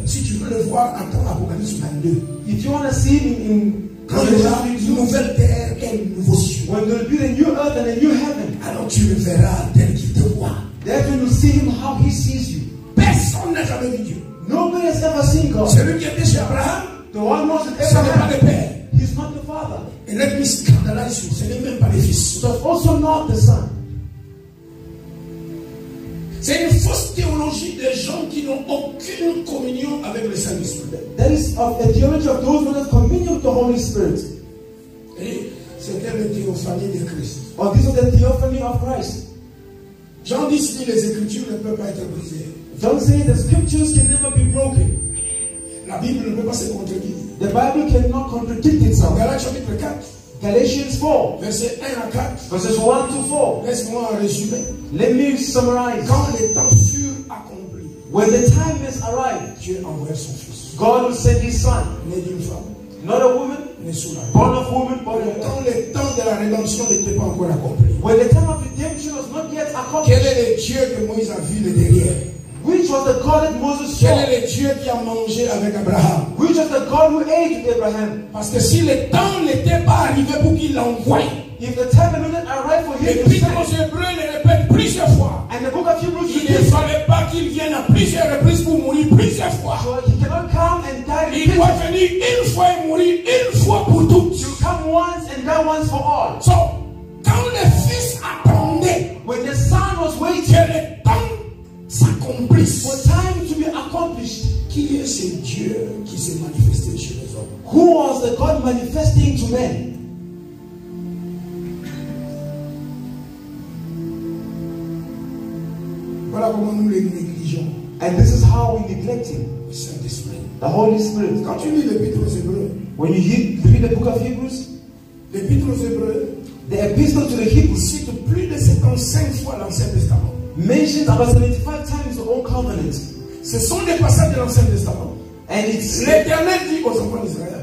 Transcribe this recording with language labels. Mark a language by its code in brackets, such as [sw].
[fr] Si tu veux le voir, attends Apocalypse 22. [en] If you want to see him in [fr] Quand il y aura une nouvelle terre et un nouveau ciel, [en] when there will be a new earth and a new heaven, [fr] alors tu le verras tel qu'il te voit. [en] then you will see him how he sees you. [fr] Personne n'a jamais vu Dieu. [en] Nobody has ever seen God. [fr] Celui qui était chez Abraham, [en] The one who was with [fr] ce n'est pas [en] Abraham, [fr] le Père. [en] he's not the Father. [fr] Et l'ennemi scandalise, ce n'est même pas le Fils. [en] It was also not the Son. [fr] C'est une fausse théologie des gens qui n'ont aucune communion avec le Saint-Esprit. [en] That is of a theology of those who have communion with the Holy Spirit. [fr] Et c'était le théophanie de Christ. [en] Or this is the theophany of Christ. [fr] Jean dit si les Écritures ne peuvent pas être brisées. [en] John says the scriptures can never be broken. [fr] La Bible ne peut pas se contredire. [en] The Bible cannot contradict [fr] Dans [en] itself. [fr] Galates chapitre 4, [en] Galatians 4, [fr] versets 1 à 4, [en] verses 1 to 4. [fr] laisse-moi en résumer. [en] Let me summarize. [fr] Quand les temps furent accomplis, [en] When the time has arrived, [fr] Dieu envoya son Fils, [en] God will send his Son, [fr] né d'une femme, [en] not a woman, [fr] né sous la loi. [en] born of woman, born of [fr] Quand les temps de la rédemption n'étaient pas encore accomplis, [en] When the time of redemption was not yet [fr] quel [en] accomplished, [fr] est le Dieu que Moïse a vu le derrière? [en] which was the God that Moses [fr] Quel [en] saw? [fr] est le Dieu qui a mangé avec Abraham? [en] Which was the God who ate with Abraham? [fr] Parce que si le temps n'était pas arrivé pour qu'il l'envoie, [en] If the time had not arrived for him to [fr] l'Épître [en] send, [fr] aux Hébreux le répète plusieurs fois. [en] and the book of Hebrews [fr] Il ne [en] repeats, [fr] fallait pas qu'il vienne à plusieurs reprises pour mourir plusieurs fois. [en] so he cannot come and die [fr] Il doit [en] repeatedly. [fr] venir une fois et mourir une fois pour toutes. [en] You come once and die once for all. [fr] So, quand le Fils attendait [en] When the Son was [fr] que [en] waiting [fr] le temps s'accomplisse, [en] for time to be accomplished, [fr] qui est ce Dieu qui s'est manifesté chez les hommes? [en] who was the God manifesting to men? [fr] Voilà comment nous les négligeons. [en] And this is how we neglect him, [fr] Le Saint-Esprit. [en] the Holy Spirit. [fr] Quand tu lis l'Épître aux Hébreux, [en] When you read the book of Hebrews, [fr] l'Épître aux Hébreux [en] the epistle to the Hebrews [fr] cite plus de 75 fois l'Ancien Testament. [en] mentions about 75 times the Old Covenant. [fr] Ce sont des passages de l'Ancien Testament. [en] And it's [fr] L'Éternel dit aux enfants d'Israël,